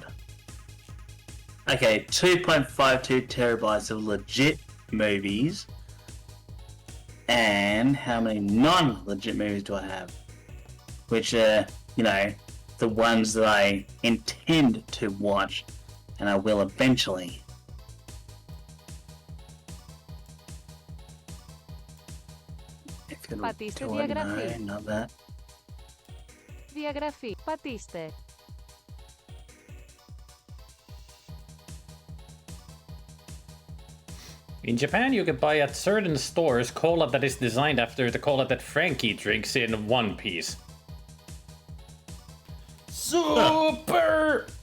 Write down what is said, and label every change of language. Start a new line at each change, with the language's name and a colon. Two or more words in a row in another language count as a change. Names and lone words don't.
English: Okay, 2.52 terabytes of legit movies. And how many non-legit movies do I have? Which are, you know, the ones that I intend to watch, and I will eventually.
Greek: Πατήστε διαγραφή.
English: No, not that.
Greek: Διαγραφή. Πατήστε.
English: In Japan, you can buy at certain stores cola that is designed after the cola that Frankie drinks in One Piece. Super!